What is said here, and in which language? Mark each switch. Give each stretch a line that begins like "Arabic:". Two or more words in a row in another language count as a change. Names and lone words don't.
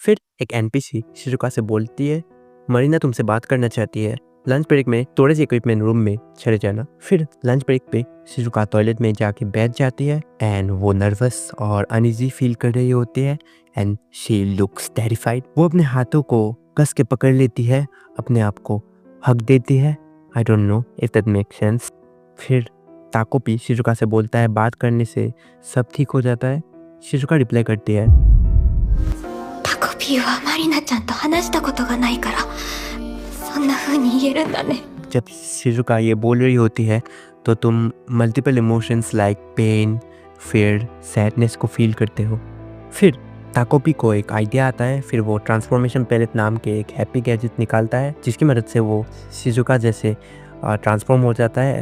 Hindi: फिर एक एनपीसी शिजुका से बोलती है मरीना तुमसे बात करना चाहती है
English: lunch break
Hindi: में थोड़े से
English: equipment room
Hindi: में चले जाना। फिर
English: lunch break
Hindi: पे शिजुका टॉयलेट में जाके बैठ जाती है एंड वो नर्वस और
English: uneasy feel
Hindi: कर रही होती है
English: and she looks terrified.
Hindi: वो अपने हाथों को कस के पकड़ लेती है, अपने आप को हक देती है।
English: I don't know if that make sense.
Hindi: फिर ताकोपी शिजुका से बोलता है बात करने से सब ठीक हो जाता है। शिजुका रिप्लाई करती है
Japanese: タコピーはマリナちゃんと話したことがないからそんな風に言えるんだね。
Hindi: जब शिजुका ये बोल रही होती है तो तुम
English: multiple emotions like pain, fear, sadness
Hindi: को फील करते हो। फिर ताकोपी को एक आइडिया आता है। फिर वो
English: transformation palette
Hindi: नाम के एक
English: happy gadget
Hindi: निकालता है जिसकी मदद से वो शिजुका जैसे ट्रांसफॉर्म हो जाता है।